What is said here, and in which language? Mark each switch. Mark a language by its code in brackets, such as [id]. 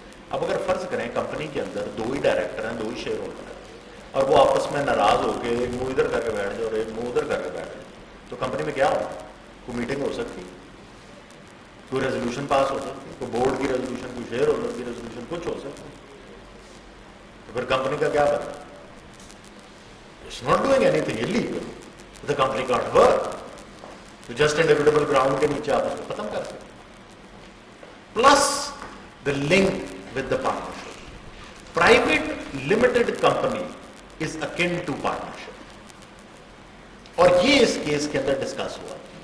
[ur] اب اگر فرض کریں کمپنی کے اندر 2 ہی ڈائریکٹر ہیں, 2 ہی شیئر ہولڈر ہیں, اور وہ آپس میں ناراض ہو کے ایک منہ ادھر کر کے بیٹھ جائے اور ایک منہ ادھر کر کے بیٹھ جائے, تو کمپنی میں کیا ہوگا؟ کوئی میٹنگ ہو سکتی, کوئی ریزولوشن پاس ہو سکتی, کوئی بورڈ کی ریزولوشن, کوئی شیئر ہولڈر کی ریزولوشن, کچھ ہو سکتا. تو پھر کمپنی کا کیا بنا؟ [en] It's not doing any thing illegal, the company can't work. [ur] تو جسٹ اینڈ ایویٹیبل گراؤنڈ کے نیچے آپ اس کو ختم کر سکتے. [en] Plus the link with the partnership. Private limited company is akin to partnership, [ur] اور یہ اس کیس کے اندر ڈسکس ہوا.